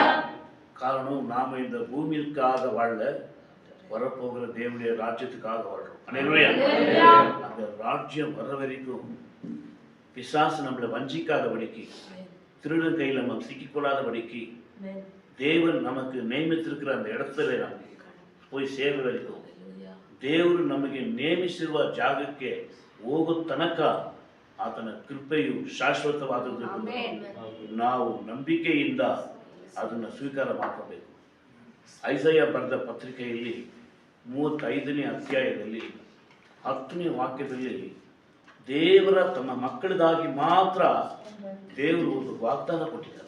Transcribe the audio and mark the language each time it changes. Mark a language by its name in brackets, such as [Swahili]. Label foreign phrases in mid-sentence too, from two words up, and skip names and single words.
[Tamil] காரணம் நாம இந்த பூமிக்காக வாழ வரப்போகிற தேவனுடைய ராஜ்யத்துக்காக வாழ்றோம். அல்லேலூயா. அந்த ராஜ்யம் வர வரைக்கும் பிசாசு நம்மளை வஞ்சிக்காதபடிக்கு, திருடன் கையில் நம்ம சிக்கிக்கொள்ளாதபடிக்கு தேவன் நமக்கு நியமித்திருக்கிற அந்த இடத்துல நம்ம போய் சேர வரைக்கும் [Kannada] ದೇವರು ನಮಗೆ ನೇಮಿಸಿರುವ ಜಾಗಕ್ಕೆ ಹೋಗೋ ತನಕ ಆತನ ಕೃಪೆಯು ಶಾಶ್ವತವಾದದ್ದು. ನಾವು ನಂಬಿಕೆಯಿಂದ ಅದನ್ನು ಸ್ವೀಕಾರ ಮಾಡಬೇಕು. ಐಸಾಯ ಬರೆದ ಪತ್ರಿಕೆಯಲ್ಲಿ 35ನೇ ಅಧ್ಯಾಯದಲ್ಲಿ 10ನೇ ವಾಕ್ಯದಲ್ಲಿ ದೇವರ ತಮ್ಮ ಮಕ್ಕಳಿಗಾಗಿ ಮಾತ್ರ ದೇವರು ಒಂದು ವಾಗ್ದಾನ ಕೊಟ್ಟಿದ್ದಾರೆ.